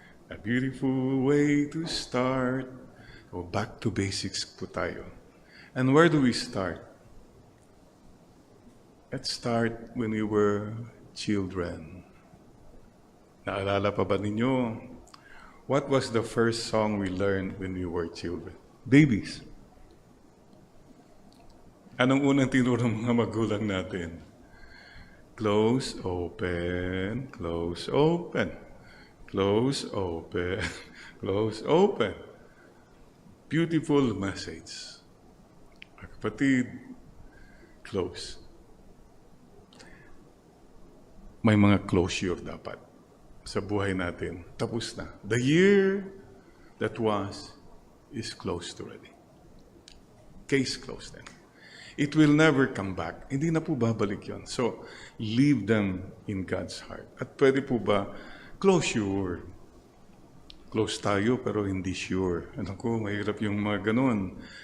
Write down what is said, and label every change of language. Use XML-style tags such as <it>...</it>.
<en>A beautiful way to start. Go back to basics</en> <tl>po tayo.</tl> <en>And where do we start? Let's start when we were children.</en> <tl>Naalala pa ba ninyo?</tl> <en>What was the first song we learned when we were children? Babies.</en> <tl>Anong unang tinuro ng mga magulang natin?</tl> <en>Close, open, close, open. Close, open, close, open. Beautiful message.</en> <tl>Kapatid,</tl> <en>close.</en> <tl>May mga closure dapat sa buhay natin. Tapos na.</tl> <en>The year that was is closed already. Case closed then. It will never come back.</en> <tl>Hindi na po babalik yon.</tl> <en>So, leave them in God's heart.</en> <tl>At pwede po ba</tl> <en>close your word.</en> <tl>Close tayo pero hindi sure. Ano ko, mahirap yung mga ganun.</tl>